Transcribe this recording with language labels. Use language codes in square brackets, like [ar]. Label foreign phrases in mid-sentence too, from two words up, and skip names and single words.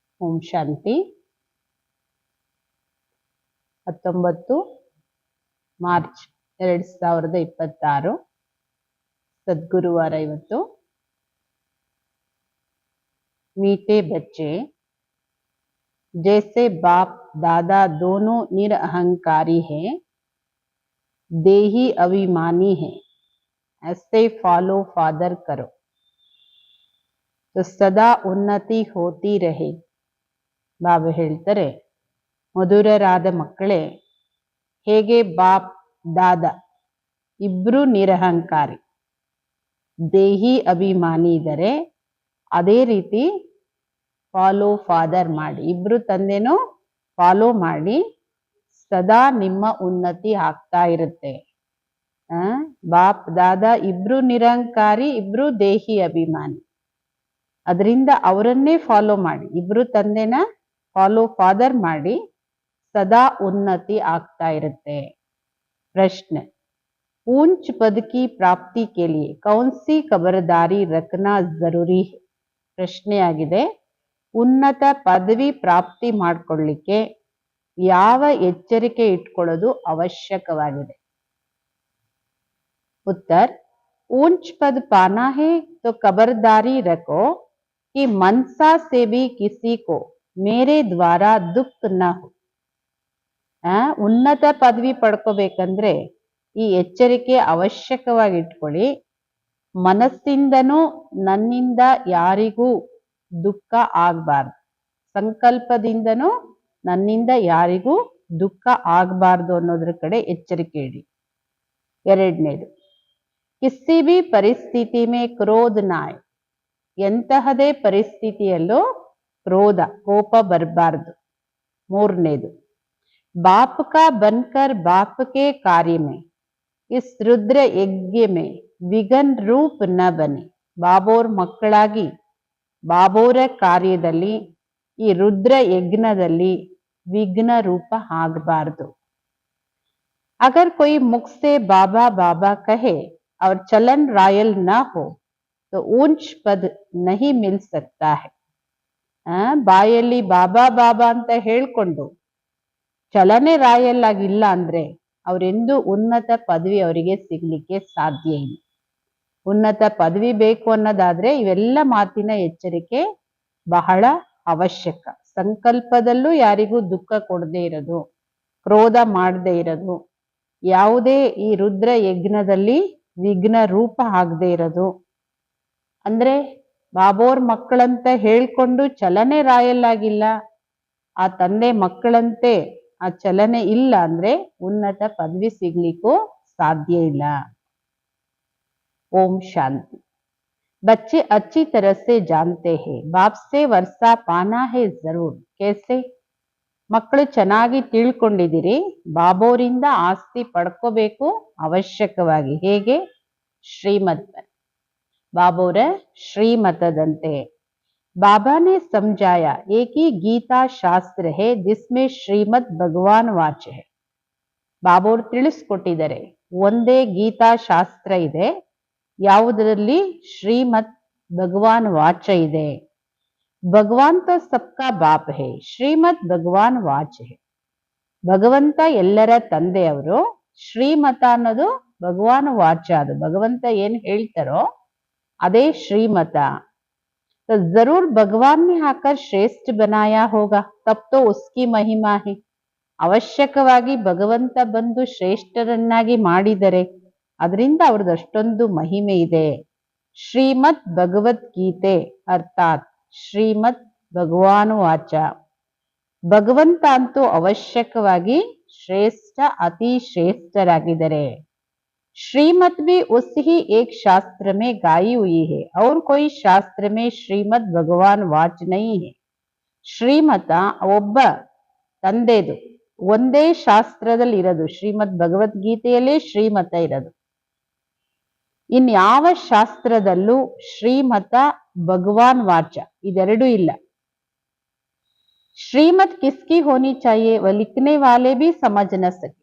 [kn] ಓಂ ಶಾಂತಿ 19 ಮಾರ್ಚ್ 2026 सद्गुरुवार ಇವತ್ತು [hi] मीठे बच्चे जैसे बाप दादा दोनों निरअहंकारी हैं, देही अभिमानी है, ऐसे [en] follow father [hi] करो तो सदा उन्नति होती रहे। [kn] ಬಾಬಾ ಹೇಳ್ತಾರೆ, ಮಧುರರಾದ ಮಕ್ಕಳೇ, ಹೇಗೆ ಬಾಪ್ ದಾದಾ ಇಬ್ರು ನಿರಹಂಕಾರಿ ದೇಹಿ ಅಭಿಮಾನಿ ಇದ್ದಾರೆ, ಅದೇ ರೀತಿ [en] follow father [kn] ಮಾಡಿ, ಇಬ್ರು ತಂದೆನೂ ಫಾಲೋ ಮಾಡಿ ಸದಾ ನಿಮ್ಮ ಉನ್ನತಿ ಆಗ್ತಾ ಇರುತ್ತೆ. ಬಾಪ್ ದಾದಾ ಇಬ್ರು ನಿರಹಂಕಾರಿ, ಇಬ್ರು ದೇಹಿ ಅಭಿಮಾನಿ, ಅದರಿಂದ ಅವರನ್ನೇ ಫಾಲೋ ಮಾಡಿ, ಇಬ್ರು ತಂದೆನ [en] follow father [kn] ಮಾಡಿ ಸದಾ ಉನ್ನತಿ ಆಗ್ತಾ ಇರುತ್ತೆ. ಪ್ರಶ್ನೆ, [hi] ऊंच पद की प्राप्ति के लिए कौन सी खबरदारी रखना जरूरी है? [kn] ಪ್ರಶ್ನೆ ಆಗಿದೆ, ಉನ್ನತ ಪದವಿ ಪ್ರಾಪ್ತಿ ಮಾಡಿಕೊಳ್ಳಿಕ್ಕೆ ಯಾವ ಎಚ್ಚರಿಕೆ ಇಟ್ಕೊಳ್ಳೋದು ಅವಶ್ಯಕವಾಗಿದೆ? [hi] उत्तर, ऊंच पद पाना है तो खबरदारी रखो कि मनसा से भी किसी को मेरे द्वारा दुख न हो. [kn] ಉನ್ನತ ಪದವಿ ಪಡ್ಕೋಬೇಕಂದ್ರೆ ಈ ಎಚ್ಚರಿಕೆ ಅವಶ್ಯಕವಾಗಿ ಇಟ್ಕೊಳ್ಳಿ, ಮನಸ್ಸಿಂದನೂ ನನ್ನಿಂದ ಯಾರಿಗೂ ದುಃಖ ಆಗಬಾರ್ದು, ಸಂಕಲ್ಪದಿಂದನೂ ನನ್ನಿಂದ ಯಾರಿಗೂ ದುಃಖ ಆಗಬಾರ್ದು ಅನ್ನೋದ್ರ ಕಡೆ ಎಚ್ಚರಿಕೆ ಇಡಿ. ಎರಡನೇದು, [hi] किसी भी परिस्थिति में क्रोध नहीं, [kn] ಎಂತಹದೇ ಪರಿಸ್ಥಿತಿಯಲ್ಲೂ ಕ್ರೋಧ ಕೋಪ ಬರಬಾರ್ದು. ಮೂರನೇದು, [hi] बाप का बनकर बाप के कार्य में इस रुद्र यज्ञ में विघ्न रूप न बने. [kn] ಬಾಬೋರ್ ಮಕ್ಕಳಾಗಿ ಬಾಬೋರ ಕಾರ್ಯದಲ್ಲಿ, ಈ ರುದ್ರ ಯಜ್ಞದಲ್ಲಿ ವಿಘ್ನ ರೂಪ ಆಗಬಾರ್ದು. [hi] अगर कोई मुख से बाबा बाबा कहे और चलन रायल न हो तो ऊंच पद नहीं मिल सकता है. [kn] ಬಾಯಲ್ಲಿ ಬಾಬಾ ಬಾಬಾ ಅಂತ ಹೇಳ್ಕೊಂಡು ಚಲನೆ ರಾಯಲ್ ಆಗಿಲ್ಲ ಅಂದ್ರೆ ಅವರೆಂದು ಉನ್ನತ ಪದವಿ ಅವರಿಗೆ ಸಿಗ್ಲಿಕ್ಕೆ ಸಾಧ್ಯ ಇಲ್ಲ. ಉನ್ನತ ಪದವಿ ಬೇಕು ಅನ್ನೋದಾದ್ರೆ ಇವೆಲ್ಲ ಮಾತಿನ ಎಚ್ಚರಿಕೆ ಬಹಳ ಅವಶ್ಯಕ. ಸಂಕಲ್ಪದಲ್ಲೂ ಯಾರಿಗೂ ದುಃಖ ಕೊಡದೇ ಇರೋದು, ಕ್ರೋಧ ಮಾಡದೇ ಇರೋದು, ಯಾವುದೇ ಈ ರುದ್ರ ಯಜ್ಞದಲ್ಲಿ ವಿಘ್ನ ರೂಪ ಆಗದೆ ಇರೋದು, ಅಂದ್ರೆ ಬಾಬೋರ್ ಮಕ್ಕಳಂತ ಹೇಳ್ಕೊಂಡು ಚಲನೆ ರಾಯಲ್ ಆಗಿಲ್ಲ, ಆ ತಂದೆ ಮಕ್ಕಳಂತೆ ಆ ಚಲನೆ ಇಲ್ಲ ಅಂದ್ರೆ ಉನ್ನತ ಪದವಿ ಸಿಗ್ಲಿಕ್ಕೂ ಸಾಧ್ಯ ಇಲ್ಲ. [hi] ओम शांति. बच्चे अच्छी तरह से जानते हैं बाप से वर्षा पाना है जरूर. कैसे? [kn] ಮಕ್ಕಳು ಚೆನ್ನಾಗಿ ತಿಳ್ಕೊಂಡಿದ್ದೀರಿ, ಬಾಬೋರಿಂದ ಆಸ್ತಿ ಪಡ್ಕೋಬೇಕು ಅವಶ್ಯಕವಾಗಿ. ಹೇಗೆ? ಶ್ರೀಮತ್, ಬಾಬೋರ ಶ್ರೀಮತದಂತೆ. [hi] बाबा ने समझाया, एक ही गीता शास्त्र है जिसमें श्रीमद भगवान वाच है. [kn] ಬಾಬೋರ್ ತಿಳಿಸ್ಕೊಟ್ಟಿದ್ದಾರೆ, ಒಂದೇ ಗೀತಾ ಶಾಸ್ತ್ರ ಇದೆ, ಯಾವುದರಲ್ಲಿ ಶ್ರೀಮದ್ ಭಗವಾನ್ ವಾಚ ಇದೆ. [hi] भगवान तो सबका बाप है, श्रीमद भगवान वाच है. [kn] ಭಗವಂತ ಎಲ್ಲರ ತಂದೆಯವರು, ಶ್ರೀಮತ ಅನ್ನೋದು ಭಗವಾನ್ ವಾಚ, ಅದು ಭಗವಂತ ಏನ್ ಹೇಳ್ತಾರೋ ಅದೇ ಶ್ರೀಮತ. [hi] तो जरूर भगवान ने आकर श्रेष्ठ बनाया होगा, तब तो उसकी महिमा है. [kn] ಅವಶ್ಯಕವಾಗಿ ಭಗವಂತ ಬಂದು ಶ್ರೇಷ್ಠರನ್ನಾಗಿ ಮಾಡಿದರೆ ಅದರಿಂದ ಅವ್ರದ್ದು ಅಷ್ಟೊಂದು ಮಹಿಮೆ ಇದೆ. ಶ್ರೀಮದ್ ಭಗವದ್ಗೀತೆ ಅರ್ಥಾತ್ ಶ್ರೀಮದ್ ಭಗವಾನ್ ವಾಚ. ಭಗವಂತ ಅಂತೂ ಅವಶ್ಯಕವಾಗಿ ಶ್ರೇಷ್ಠ, ಅತಿ ಶ್ರೇಷ್ಠರಾಗಿದ್ದಾರೆ. [hi] श्रीमत भी उस ही एक शास्त्र में गाई हुई है और कोई शास्त्र में श्रीमद भगवान वाच नहीं है. [kn] ಶ್ರೀಮತ ಒಬ್ಬ ತಂದೆದು ಒಂದೇ ಶಾಸ್ತ್ರದಲ್ಲಿ ಇರೋದು, ಶ್ರೀಮದ್ ಭಗವದ್ಗೀತೆಯಲ್ಲೇ ಶ್ರೀಮತ ಇರೋದು. ಇನ್ಯಾವ ಶಾಸ್ತ್ರದಲ್ಲೂ ಶ್ರೀಮತ ಭಗವಾನ್ ವಾಚ ಇದೆರಡೂ ಇಲ್ಲ. [hi] श्रीमत किसकी होनी चाहिए व लिखने वाले भी समझ न सके.